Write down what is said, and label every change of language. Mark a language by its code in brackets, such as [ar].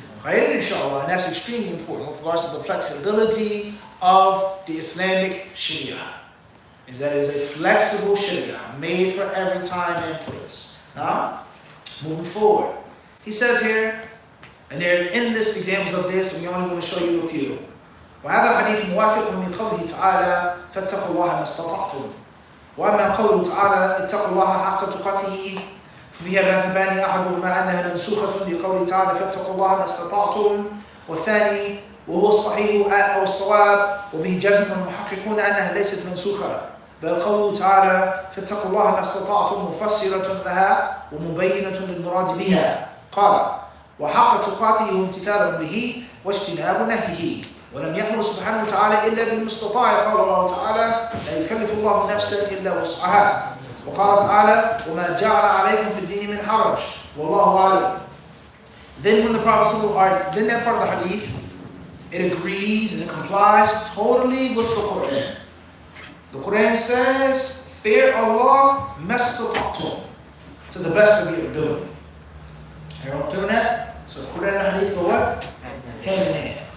[en] Inshallah, and that's extremely important with regards to the flexibility of the Islamic Sharia. Is that it is a flexible Sharia made for every time and place. Now, moving forward, he says here, and there are endless examples of this, and we're only going to show you a few. [ar] وهذا الحديث موافق من قوله تعالى فاتقوا الله ما استطعتم وأما قوله تعالى اتقوا الله حق تقاته فيها مذهبان أحدهما أنها منسوخة بقوله تعالى فاتقوا الله ما استطعتم والثاني وهو الصحيح أو الصواب وبه جزم المحققون أنها ليست منسوخة بل قوله تعالى فاتقوا الله ما استطعتم مفسرة لها ومبينة للمراد بها قال وحق تقاته امتثال به واجتناب نهيه ولم يأمر سبحانه وتعالى إلا بالمستطاع قال الله تعالى لا يكلف الله نفسا إلا وسعها وقال تعالى وما جعل عليكم في الدين من حرج والله أعلم. [en] Then when the Prophet sallallahu then that part of the hadith, it agrees and it complies totally with the Quran. The Quran says, fear Allah mastata'tum, to the best of your ability. Everyone doing that? So the Quran and hadith go what? Hand in hand.